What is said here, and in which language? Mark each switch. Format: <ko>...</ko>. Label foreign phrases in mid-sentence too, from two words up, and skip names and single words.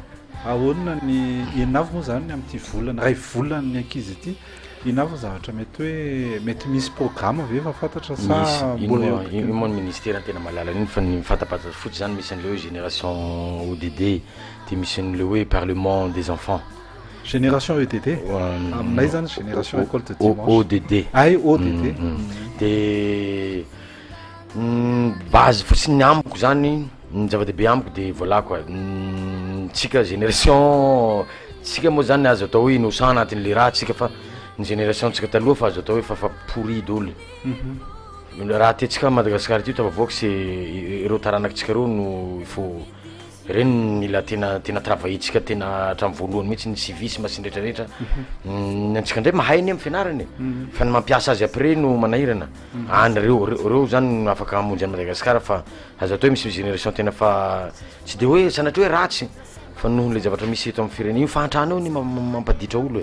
<mg>ahoana ny inavy moa zany amin'ity volana ray volany ny ankizy ity inavy zavatra mety hoe mety misy programme ve fa fantatra sa mbola ino moa ny ministère tena malala iny fa ny fatapata fotsy zany misy an'le hoe</mg> <fr>génération ODD</fr> <mg>de misy an'le hoe</mg> <fr>parlement des enfants génération EDD</fr> <mg>aminay zany</mg> <fr>génération école de dimanche ODD ay ODD</fr> <mg>de base fotsiny ny amiko zany ny zava-dehibe amiko</mg> <fr>de voilà quoi</fr> <mg>tsika génération tsika moa zany azo atao hoe innocent anatin'le raha tsika fa ny génération tsika taloha fa azo atao hoe fa pourri dolo raha tetsika Madagasikara ty tavavoaka c'est ireo taranakitsika reo no</mg> <fr>il faut</fr> <mg>reny mila tena travahitsika tena hatramin'ny voalohany mihitsy ny civisme sy nrehetrarehetra antsika ndray mahay ny amin'ny fianarany fa ny mampiasa azy après no manahirana any reo zany afaka amonjy any Madagasikara fa azo atao hoe misy génération tena fa tsy de hoe sanatria hoe ratsy fa noho le zavatra misy eto amin'ny firenena io fahantrana eo ny mampaditra olo</mg>